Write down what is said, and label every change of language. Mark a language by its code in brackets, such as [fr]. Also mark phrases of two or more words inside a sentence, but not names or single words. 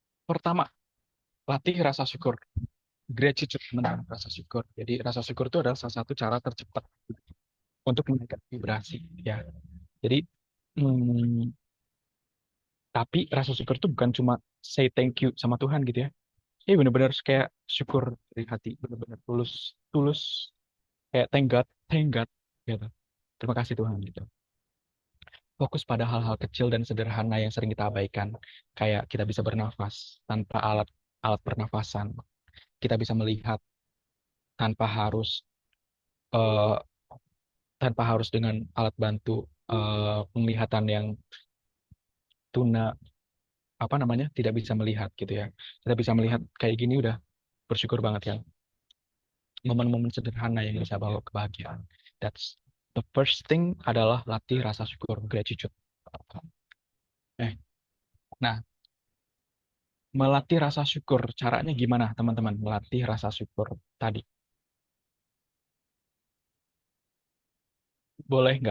[id] Pertama, latih rasa syukur. Gratitude, teman-teman, rasa syukur. Jadi rasa syukur itu adalah salah satu cara tercepat untuk menaikkan vibrasi. Ya, jadi hmm, tapi rasa syukur itu bukan cuma [en] say thank you [id] sama Tuhan gitu ya. Ini benar-benar kayak syukur dari hati, benar-benar tulus, tulus kayak [en] thank God [id] gitu. Terima kasih Tuhan gitu. Fokus pada hal-hal kecil dan sederhana yang sering kita abaikan, kayak kita bisa bernafas tanpa alat alat pernafasan, kita bisa melihat tanpa harus eh, tanpa harus dengan alat bantu penglihatan yang tuna apa namanya tidak bisa melihat gitu ya. Kita bisa melihat kayak gini udah bersyukur banget ya. Momen-momen sederhana yang bisa bawa kebahagiaan. [en] That's the first thing [id] adalah latih rasa syukur, gratitude. Eh, nah, melatih rasa syukur, caranya gimana teman-teman? Melatih rasa syukur tadi. Boleh nggak?